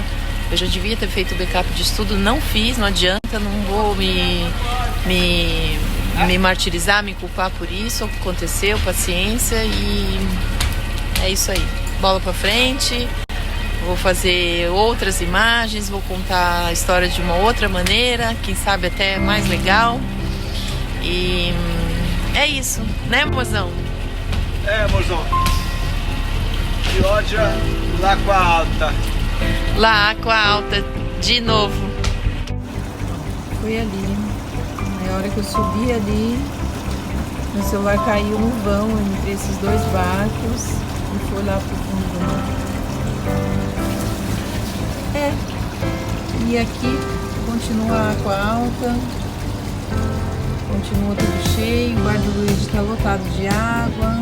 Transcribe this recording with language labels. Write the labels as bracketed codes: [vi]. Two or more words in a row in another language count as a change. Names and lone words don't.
[pt] Eu já devia ter feito o backup disso tudo, não fiz, não adianta, não vou me me martirizar, me culpar por isso, o que aconteceu, paciência, e é isso aí. Bola pra frente, vou fazer outras imagens, vou contar a história de uma outra maneira, quem sabe até mais legal. E é isso, né, mozão? Mozão. Chioggia, l'Acqua Alta. L'Acqua Alta, de novo. Foi ali. Na hora que eu subi ali, meu celular caiu no vão entre esses dois barcos e foi lá pro fundo do mar. E aqui continua a Água Alta, continua tudo cheio, o bar do Luiz está lotado de água.